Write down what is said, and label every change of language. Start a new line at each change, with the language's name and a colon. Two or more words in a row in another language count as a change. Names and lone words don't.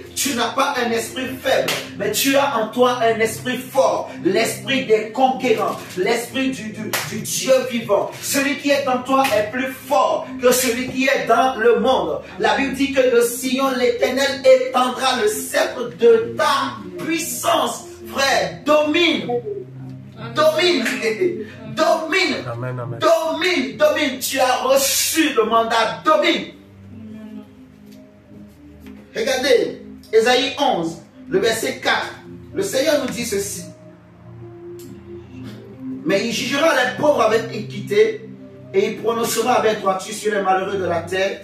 French: Tu n'as pas un esprit faible. Mais tu as en toi un esprit fort. L'esprit des conquérants. L'esprit du Dieu vivant. Celui qui est en toi est plus fort que celui qui est dans le monde. La Bible dit que de Sion, l'Éternel étendra le sceptre de ta puissance. Frère, domine. Domine. Domine. Amen, amen. Domine. Domine. Tu as reçu le mandat. Domine. Regardez, Ésaïe 11, le verset 4. Le Seigneur nous dit ceci. Mais il jugera les pauvres avec équité et il prononcera avec droiture sur les malheureux de la terre.